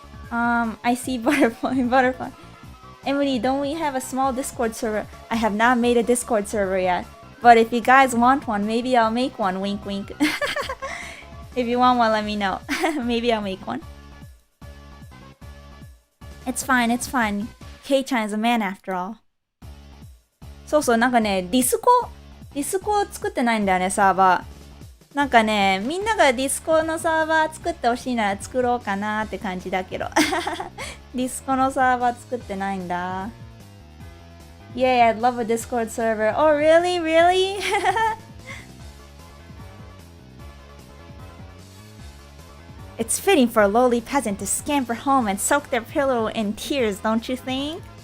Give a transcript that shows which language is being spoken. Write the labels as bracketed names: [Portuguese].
[English] I see butterfly. Emily, don't we have a small Discord server? I have not made a Discord server yet. But if you guys want one, maybe I'll make one. Wink, wink. If you want one, let me know. Maybe I'll make one. It's fine, it's fine. Kei-chan is a man after all. [Japanese] そうそう、なんかね、ディスコを作ってないんだよね、サーバー。なんかね、みんながディスコのサーバー作ってほしいなら作ろうかなって感じだけど。ディスコのサーバー作ってないんだ。 [English] Yay, I'd love a Discord server. Oh, really? Really? It's fitting for a lowly peasant to scamper home and soak their pillow in tears, don't you think?